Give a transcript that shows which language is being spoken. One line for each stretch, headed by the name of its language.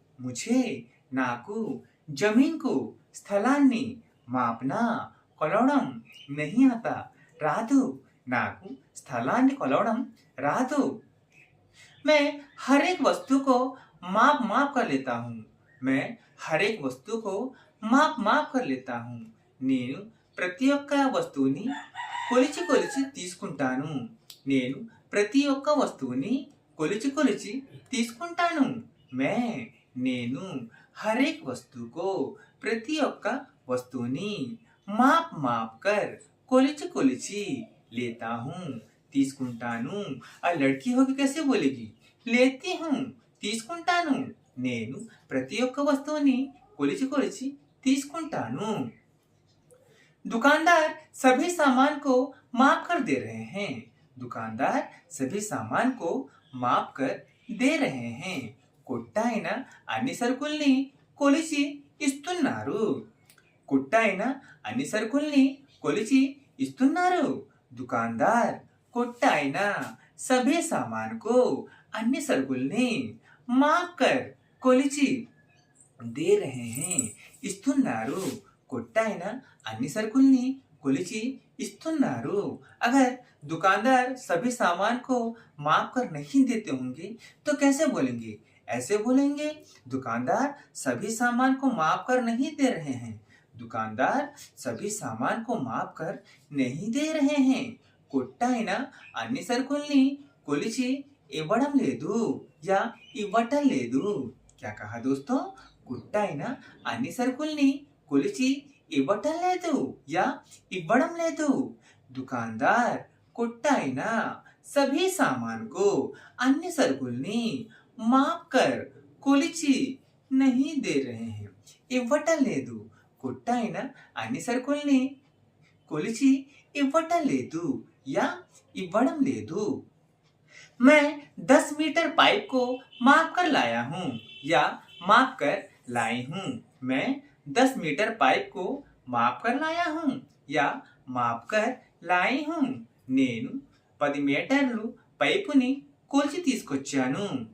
Hindi: मुझे
Telugu: నాకు
Hindi: जमीन को
Telugu: స్థలాన్ని మాపనా కొలవడం
Hindi: नहीं आता
Telugu: రాదు। నాకు స్థలాన్ని కొలవడం రాదు।
Hindi: मैं हर एक वस्तु को माप कर लेता हूँ। मैं हर एक वस्तु को माप कर लेता हूँ।
Telugu: నేను ప్రతి ఒక్క వస్తువుని కొలిచి కొలిచి తీసుకుంటాను। నేను ప్రతి ఒక్క వస్తువుని కొలిచి కొలిచి తీసుకుంటాను।
Hindi: मैं
Telugu: నేను
Hindi: हर एक वस्तु को
Telugu: ప్రతి ఒక్క వస్తువుని
Hindi: माप कर
Telugu: కొలిచి కొలిచి
Hindi: लेता हूँ,
Telugu: తీసుకుంటాను।
Hindi: और लड़की होगी कैसे बोलेगी? लेती हूँ,
Telugu: తీసుకుంటాను। నేను ప్రతి ఒక్క వస్తువుని కొలిచి కొలిచి తీసుకుంటాను।
Hindi: दुकानदार सभी सामान को माप कर दे रहे हैं। दुकानदार सभी सामान को माप कर दे रहे हैं।
Telugu: కొట్టాయన అన్ని సరుకుల్ని కొలిచి ఇస్తున్నారు। కొట్టాయన అన్ని సరుకుల్ని కొలిచి ఇస్తున్నారు।
Hindi: दुकानदार
Telugu: కొట్టాయన
Hindi: सभी सामान को अन्य
Telugu: సరుకుల్ని
Hindi: माप कर
Telugu: కొలిచి
Hindi: दे रहे हैं।
Telugu: ఇస్తున్నారు। కొట్టాయన అన్ని సరుకుల్ని కొలిచి ఇస్తున్నారు।
Hindi: अगर दुकानदार सभी सामान को माप कर नहीं देते होंगे तो कैसे बोलेंगे? ऐसे बोलेंगे, दुकानदार सभी सामान को माप कर नहीं दे रहे हैं। दुकानदार सभी सामान को माप कर नहीं दे रहे हैं।
Telugu: కొట్టాయన అన్ని సరుకుల్ని కొలిచి ఇవ్వడం లేదు या ఇవ్వటం లేదు।
Hindi: क्या कहा दोस्तों?
Telugu: కొట్టాయన అన్ని సరుకుల్ని కొలిచి ఇవ్వటం లేదు या ఇవ్వడం లేదు।
Hindi: दुकानदार
Telugu: కొట్టాయన
Hindi: सभी सामान को अन्य
Telugu: సరుకుల్ని
Hindi: माप कर
Telugu: కొలిచి
Hindi: नहीं दे रहे हैं।
Telugu: ఇవ్వటం లేదు। కొట్టాయన అన్ని సరుకుల్ని కొలిచి ఇవ్వటం లేదు या ఇవ్వడం లేదు।
Hindi: मैं 10 मीटर पाइप को माप कर लाया हूँ या माप कर लाई हूँ। मैं 10 मीटर पाइप को माप कर लाया हूँ या माप कर लाई हूँ।
Telugu: నేను 10 మీటర్లు పైపుని కొలిచి తీసుకొచ్చాను।